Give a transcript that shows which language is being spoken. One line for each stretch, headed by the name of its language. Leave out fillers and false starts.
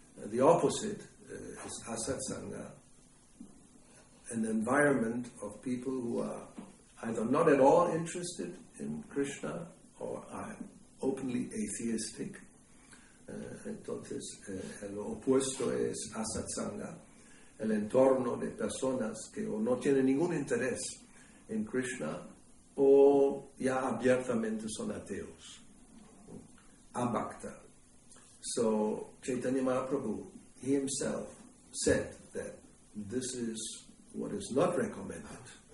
English: The opposite is asat sangha, an environment of people who are either not at all interested in Krishna or are openly atheistic.
Spanish: Entonces, el opuesto es asat sangha, el entorno de personas que o no tienen ningún interés en Krishna o ya abiertamente son ateos. Abhakta.
English: So Chaitanya Mahaprabhu, he himself said that this is what is not recommended.